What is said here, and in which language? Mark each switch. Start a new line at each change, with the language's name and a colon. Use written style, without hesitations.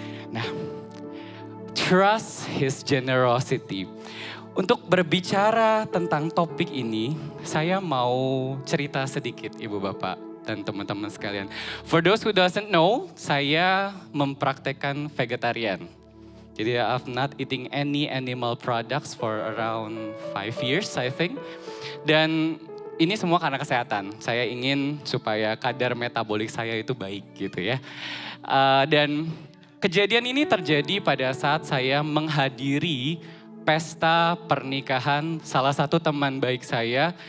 English: Nah, trust His generosity.
Indonesian: Untuk berbicara tentang topik ini, saya mau cerita sedikit Ibu Bapak dan teman-teman sekalian.
English: For those who doesn't know,
Indonesian: saya mempraktekkan vegetarian.
English: Jadi I've not eating any animal products for around 5 years I think.
Indonesian: Dan ini semua karena kesehatan. Saya ingin supaya kadar metabolik saya itu baik gitu ya. Dan kejadian ini terjadi pada saat saya menghadiri pesta pernikahan salah satu teman baik saya.